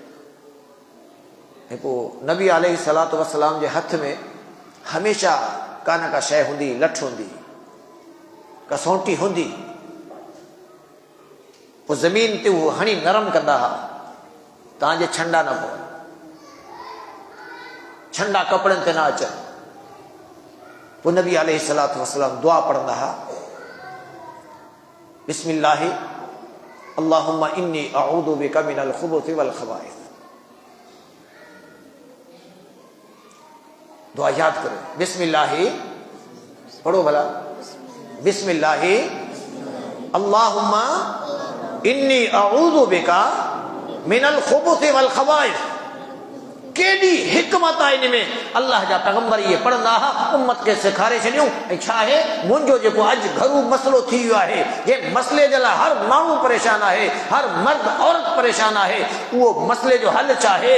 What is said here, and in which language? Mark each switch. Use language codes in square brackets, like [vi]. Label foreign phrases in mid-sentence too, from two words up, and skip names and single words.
[sd] ऐं पोइ नबी [ar] عليه الصلاة والسلام [sd] जे हथ में हमेशह का न का शइ हूंदी, लठ हूंदी, कसौटी हूंदी। पोइ ज़मीन ते उहो हणी नरम कंदा हुआ, तव्हांजे छंडा न पवनि, छंडा कपिड़नि ते न अचनि। पोइ नबी [ar] عليه الصلاة والسلام [sd] दुआ पढ़ंदा हुआ, [ar] بسم الله اللهم إني أعوذ بك من الخبث والخبائث. [sd] दुआ याद करो, बिस्मिल्लाहि पढ़ो भला, [ar] بسم الله اللهم إني أعوذ بك من الخبث والخبائث. [sd] केॾी हिकमत आहे इन में। अल्लाह जा पैगंबर इहे पढ़ंदा हुआ, उम्मत खे सेखारे छॾियूं। ऐं छा आहे, मुंहिंजो जेको अॼु घरू मसइलो थी वियो आहे, जंहिं मसइले जे लाइ हर माण्हू परेशान आहे, हर मर्द औरत परेशान आहे, उहो मसइले जो हल छा आहे।